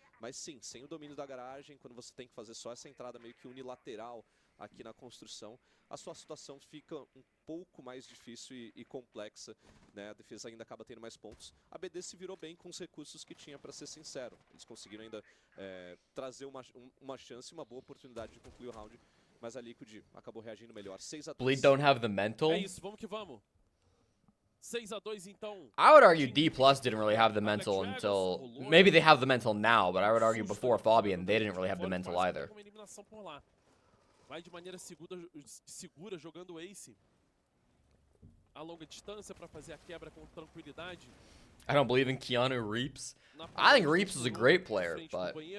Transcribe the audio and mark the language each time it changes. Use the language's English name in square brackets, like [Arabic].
[Portuguese] Mas sim, sem o domínio da garagem, quando você tem que fazer só essa entrada meio que unilateral aqui na construção, a sua situação fica um pouco mais difícil e complexa, né? A defesa ainda acaba tendo mais pontos. A BD se virou bem com os recursos que tinha, para ser sincero. Eles conseguiram ainda trazer uma chance, uma boa oportunidade de concluir o round. Mas a Liquid acabou reagindo melhor. 6-2. [English] Bleed don't have the mental. [Portuguese] É isso, vamos que vamos. 6-2 então. [English] I would argue D+ didn't really have the mental until... Maybe they have the mental now, but I would argue before Fabian, they didn't really have the mental either. [Portuguese] Vai de maneira segura jogando Ace. A longa distância para fazer a quebra com tranquilidade. [English] I don't believe in Keanu Reeves. I think Reeves is a great player, but...